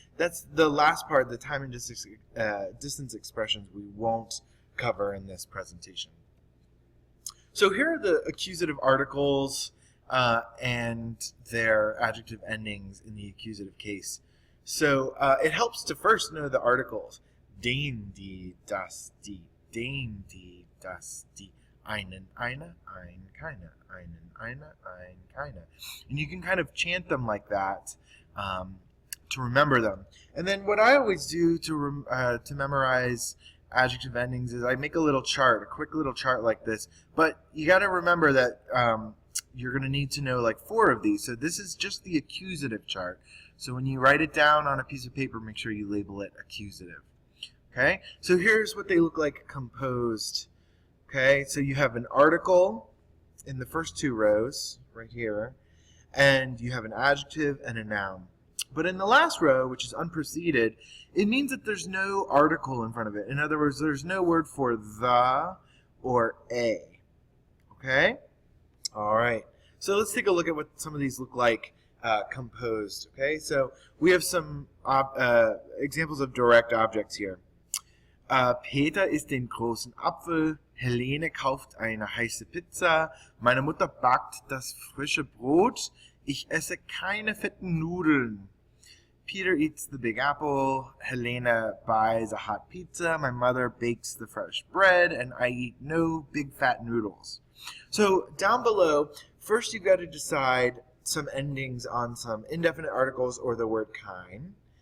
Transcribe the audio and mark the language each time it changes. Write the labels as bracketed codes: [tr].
[en] That's the last part, the time and distance expressions we won't cover in this presentation. So here are the accusative articles and their adjective endings in the accusative case. So it helps to first know the articles. [de] Den, die, das, die, den, die, das, die, einen, eine, ein, keine, einen, eine, ein, keine. [en] And you can kind of chant them like that to remember them. And then what I always do to memorize adjective endings is I make a little chart, a quick little chart like this. But you got to remember that you're going to need to know like 4 of these. So this is just the accusative chart. So when you write it down on a piece of paper, make sure you label it accusative. Okay? So here's what they look like composed. Okay? So you have an article in the first 2 rows right here, and you have an adjective and a noun. But in the last row, which is unpreceded, it means that there's no article in front of it. In other words, there's no word for the or a. Okay? All right. So let's take a look at what some of these look like composed. Okay? So we have some examples of direct objects here. [de] Peter isst den großen Apfel. Helene kauft eine heiße Pizza. Meine Mutter backt das frische Brot. Ich esse keine fetten Nudeln. [en] Peter eats the big apple. Helena buys a hot pizza. My mother bakes the fresh bread. And I eat no big fat noodles. So down below, first you've got to decide some endings on some indefinite articles or the word kind.